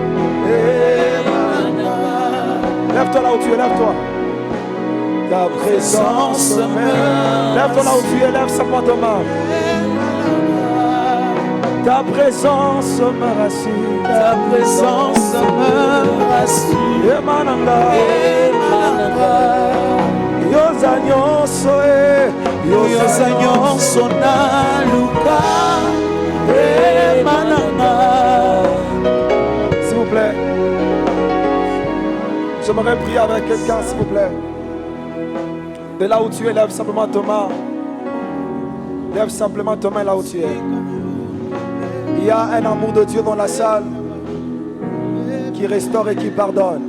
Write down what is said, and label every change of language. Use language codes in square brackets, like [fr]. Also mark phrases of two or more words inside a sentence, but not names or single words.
[fr] Lève-toi là où tu es, lève-toi. Ta présence me. Lève-toi là où tu es, lève simplement ta main. Ta présence me rassure. Ta présence me rassure. Emananga. Yozanyoso na luka. Emananga. S'il vous plaît. J'aimerais prier avec quelqu'un, s'il vous plaît. De là où tu es, lève simplement ta main. Lève simplement ta main là où tu es. Il y a un amour de Dieu dans la salle qui restaure et qui pardonne.